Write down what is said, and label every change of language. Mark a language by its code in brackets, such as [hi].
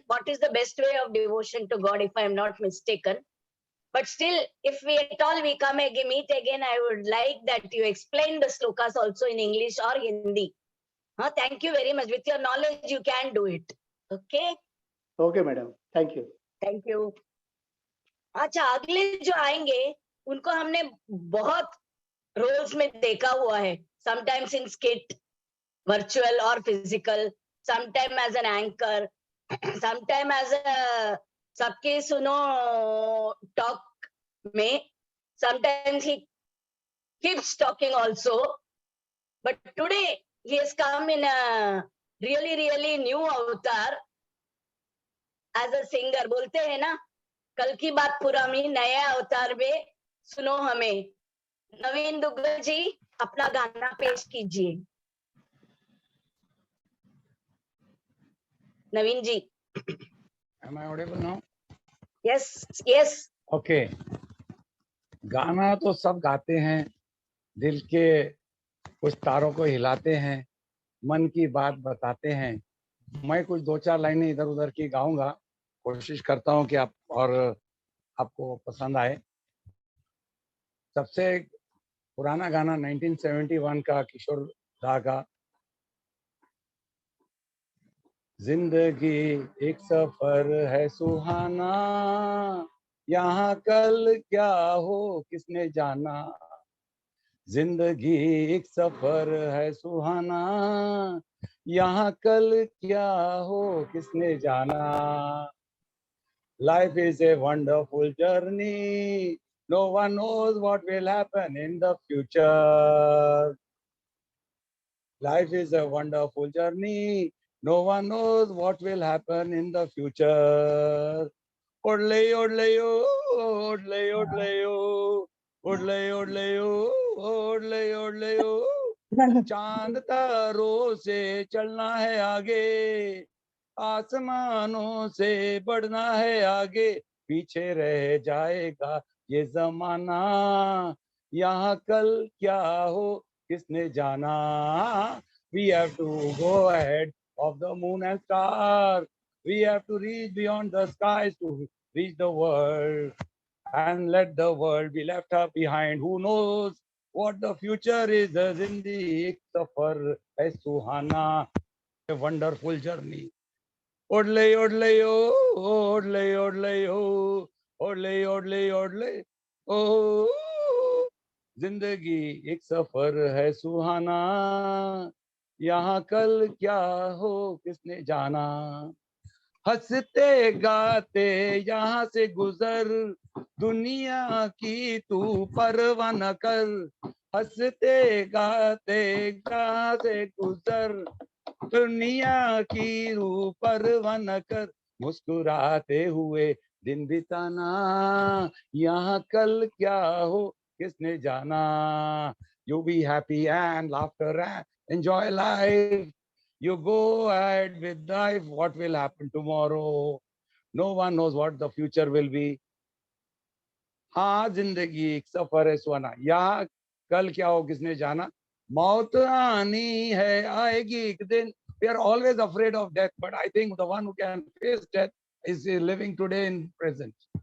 [en] What is the best way of devotion to God, if I am not mistaken. But still, if we at all we come again, meet again, I would like that you explain the slokas also in English or Hindi. Thank you very much. With your knowledge, you can do it. Okay? Okay, madam. Thank you. Thank you. [hi] अच्छा, अगले जो आएंगे उनको हमने बहुत roles में देखा हुआ है. [en] Sometimes in skit, virtual or physical, sometime as an anchor, sometime as a सबके सुनो talk में, sometimes he keeps talking also, but today he has come in a really new avatar as a singer. [hi] बोलते हैं ना, कल की बात पुरानी नए अवतार में सुनो हमें. नवीन दुग्गल जी अपना गाना पेश कीजिए. नवीन जी. [en] Am I audible now? Yes, yes. Okay. [hi] गाना तो सब गाते हैं, दिल के कुछ तारों को हिलाते हैं, मन की बात बताते हैं. मैं कुछ 2-4 लाइनें इधर उधर की गाऊंगा. कोशिश करता हूं कि आपको पसंद आए. सबसे पुराना गाना 1971 का किशोर दा का जिंदगी एक सफर है सुहाना, यहाँ कल क्या हो किसने जाना. जिंदगी एक सफर है सुहाना, यहाँ कल क्या हो किसने जाना. [en] Life is a wonderful journey. No one knows what will happen in the future. Life is a wonderful journey. No one knows what will happen in the future. Odle, odle, odle, odle, odle, odle, odle, odle. [hi] चांद तारों से चलना है आगे, आसमानों से बढ़ना है आगे, पीछे रह जाएगा ये जमाना. यहाँ कल क्या हो किसने जाना. [en] We have to go ahead of the moon and stars. We have to reach beyond the skies to reach the world and let the world be left up behind. Who knows what the future is? [hi] The zindagi ek safar hai suhana, [en] a wonderful journey. Odle, odle, oh, odle, odle, oh, odle, odle, odle, oh. [hi] जिंदगी एक सफर है सुहाना, यहाँ कल क्या हो किसने जाना. हंसते गाते यहाँ से गुजर, दुनिया की तू परवाह न कर. हंसते गाते यहाँ से गुजर, दुनिया की तू परवाह न कर. मुस्कुराते हुए दिन बिताना, यहाँ कल क्या हो किसने जाना. [en] You be happy and laughter and enjoy life. You go ahead with life. What will happen tomorrow? No one knows what the future will be. [hi] हाँ जिंदगी एक सफर है सुहाना, यहाँ कल क्या हो किसने जाना. मौत आनी है आएगी एक दिन. [en] We are always afraid of death, but I think the one who can face death is living today in present.